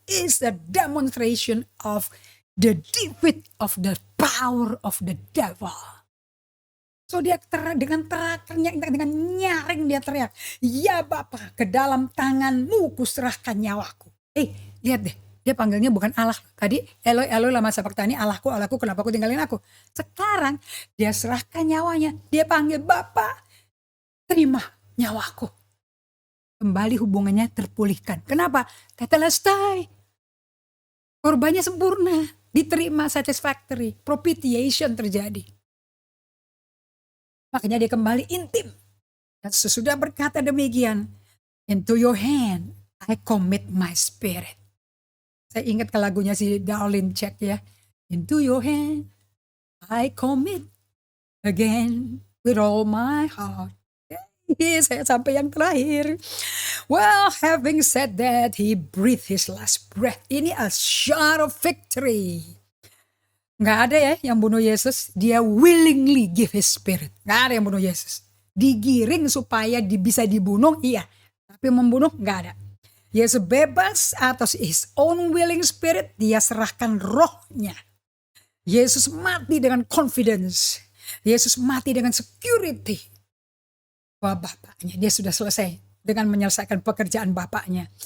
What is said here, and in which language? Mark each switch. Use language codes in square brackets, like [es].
[en] Is the demonstration of the defeat of the power of the devil. [id] So dia dengan nyaring dia teriak, ya Bapa, ke dalam tanganmu kuserahkan nyawaku. Lihat deh, dia panggilnya bukan Allah. Tadi [arc] Eloi Eloi lama sabachthani, [id] Allahku Allahku kenapa kau tinggalin aku. Sekarang dia serahkan nyawanya, dia panggil Bapa, terima nyawaku. Kembali hubungannya terpulihkan. Kenapa? Tetelestai. Korbannya sempurna. Diterima, satisfactory. Propitiation terjadi. Makanya dia kembali intim. Dan sesudah berkata demikian, [en] into your hand I commit my spirit. [id] Saya ingat ke lagunya si Darlene Check ya. [en] Into your hand I commit again with all my heart. [id] Saya sampai yang terakhir. [en] Well, having said that, he breathed his last breath. [id] Ini [en] a shout of victory. [id] Nggak ada ya yang bunuh Yesus. [en] Dia willingly give his spirit. [id] Nggak ada yang bunuh Yesus. Digiring supaya bisa dibunuh, iya. Tapi membunuh, nggak ada. Yesus bebas atas [en] his own willing spirit. [id] Dia serahkan rohnya. Yesus mati dengan confidence. Yesus mati dengan security. Wah, Bapaknya, dia sudah selesai dengan menyelesaikan pekerjaan Bapaknya.